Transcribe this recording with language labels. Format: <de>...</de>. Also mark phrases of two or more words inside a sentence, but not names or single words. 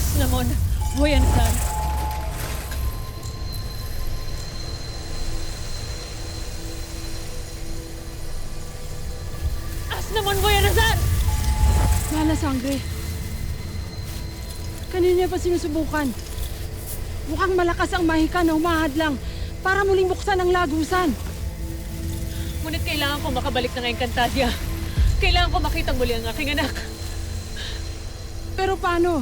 <tl>namon, voy a Nazar. As namon, voy a Nazar! Lala sangre. Kanina pa sinusubukan. Mukhang malakas ang mahika na humahadlang para muling buksan ang lagusan. Ngunit kailangan ko makabalik na ngayong Cantadia. Kailangan ko makitang muli ang aking anak. Pero paano?</tl>